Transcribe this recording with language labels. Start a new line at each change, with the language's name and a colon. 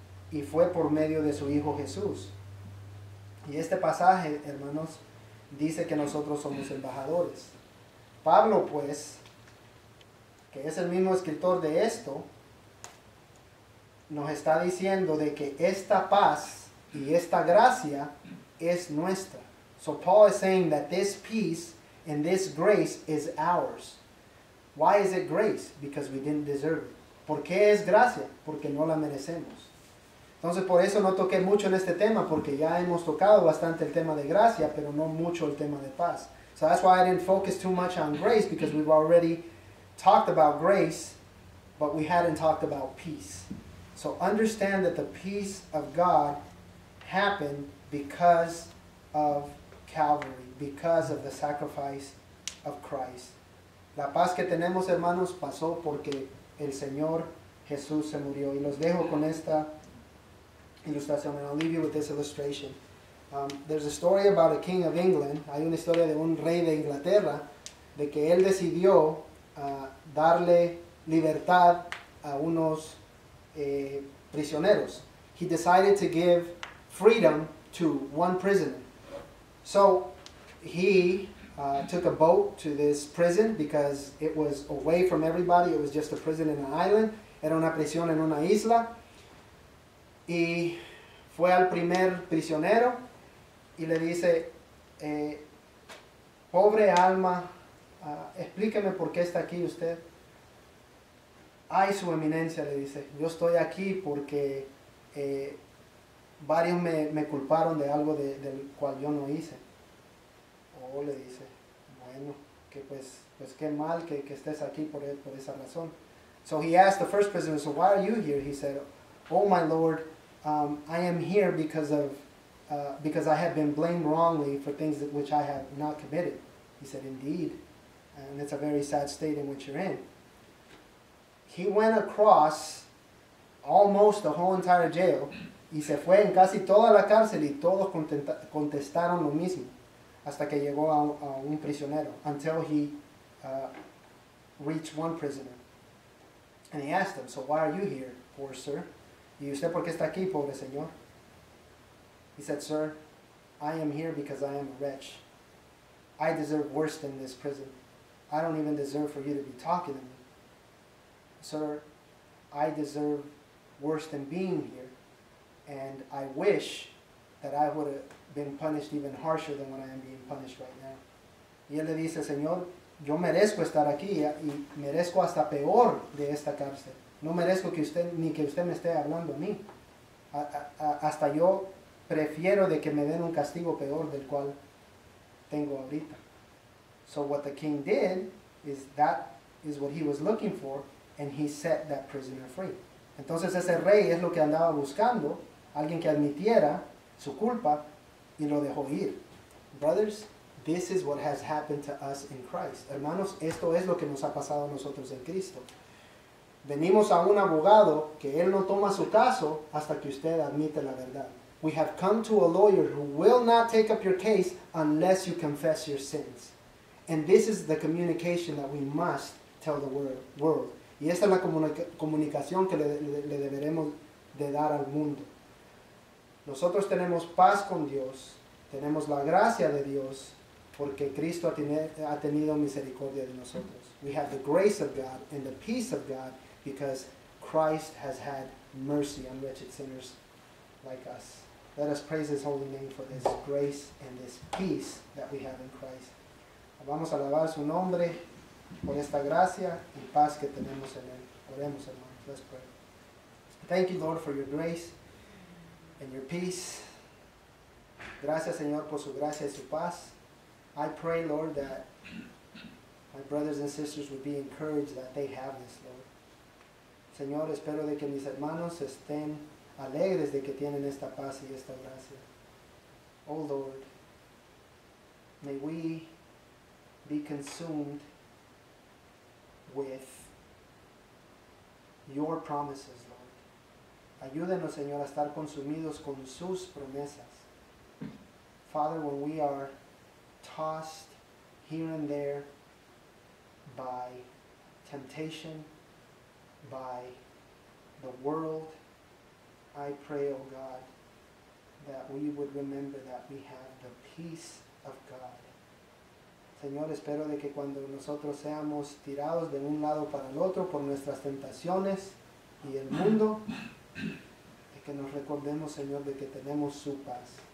Spanish: Y fue por medio de su Hijo Jesús. Y este pasaje, hermanos, dice que nosotros somos embajadores. Pablo, pues, que es el mismo escritor de esto, nos está diciendo de que esta paz y esta gracia es nuestra.
English: So Paul is saying that this peace and this grace is ours. Why is it grace? Because we didn't deserve it.
Spanish: ¿Por qué es gracia? Porque no la merecemos. Entonces por eso no toqué mucho en este tema, porque ya hemos tocado bastante el tema de gracia, pero no mucho el tema de paz.
English: So that's why I didn't focus too much on grace, because we've already talked about grace, but we hadn't talked about peace. So understand that the peace of God happened because of Calvary, because of the sacrifice of Christ.
Spanish: La paz que tenemos, hermanos, pasó porque el Señor Jesús se murió. Y los dejo con esta ilustración,
English: and I'll leave you with this illustration. There's a story about a king of England.
Spanish: Hay una historia de un rey de Inglaterra, de que él decidió darle libertad a unos prisioneros.
English: He decided to give freedom to one prisoner. So he took a boat to this prison because it was away from everybody. It was just a prison in an island.
Spanish: Era una prisión en una isla. Y fue al primer prisionero y le dice, pobre alma, explíqueme por qué está aquí usted. Ay, su eminencia, le dice, yo estoy aquí porque varios me culparon de algo del cual yo no hice. Oh, le dice, bueno, que pues qué mal que estés aquí por esa razón.
English: So he asked the first prisoner, so why are you here? He said, oh my Lord, I am here because I have been blamed wrongly for things which I have not committed. He said, indeed, and it's a very sad state in which you're in. He went across almost the whole entire jail
Spanish: y se fue en casi toda la cárcel y todos contestaron lo mismo hasta que llegó a un prisionero,
English: until he reached one prisoner. And he asked him, so why are you here, poor sir?
Spanish: ¿Y usted por qué está aquí, pobre señor?
English: He said, sir, I am here because I am a wretch. I deserve worse than this prison. I don't even deserve for you to be talking to me. Sir, I deserve worse than being here, and I wish that I would have been punished even harsher than what I am being punished right now.
Spanish: Y él le dice, Señor, yo merezco estar aquí y merezco hasta peor de esta cárcel. No merezco ni que usted me esté hablando a mí. Hasta yo prefiero de que me den un castigo peor del cual tengo ahorita.
English: So what the king did is that is what he was looking for, and he set that prisoner free.
Spanish: Entonces ese rey es lo que andaba buscando, alguien que admitiera su culpa y lo dejó ir.
English: Brothers, this is what has happened to us in Christ.
Spanish: Hermanos, esto es lo que nos ha pasado a nosotros en Cristo. Venimos a un abogado que él no toma su caso hasta que usted admite la verdad.
English: We have come to a lawyer who will not take up your case unless you confess your sins. And this is the communication that we must tell the world.
Spanish: Y esta es la comunicación que le deberemos de dar al mundo. Nosotros tenemos paz con Dios, tenemos la gracia de Dios, porque Cristo ha tenido misericordia de nosotros.
English: We have the grace of God and the peace of God because Christ has had mercy on wretched sinners like us. Let us praise His holy name for this grace and this peace that we have in Christ.
Spanish: Vamos a alabar su nombre por esta gracia y paz que tenemos en Él. Oremos, hermanos.
English: Let's pray. Thank you, Lord, for your grace and your peace.
Spanish: Gracias, Señor, por su gracia y su paz.
English: I pray, Lord, that my brothers and sisters would be encouraged that they have this, Lord.
Spanish: Señor, espero de que mis hermanos estén alegres de que tienen esta paz y esta gracia.
English: Oh, Lord, may we be consumed with your promises, Lord.
Spanish: Ayúdenos, Señor, a estar consumidos con sus promesas.
English: Father, when we are tossed here and there by temptation, by the world, I pray, oh God, that we would remember that we have the peace of God.
Spanish: Señor, espero de que cuando nosotros seamos tirados de un lado para el otro por nuestras tentaciones y el mundo, de que nos recordemos, Señor, de que tenemos su paz.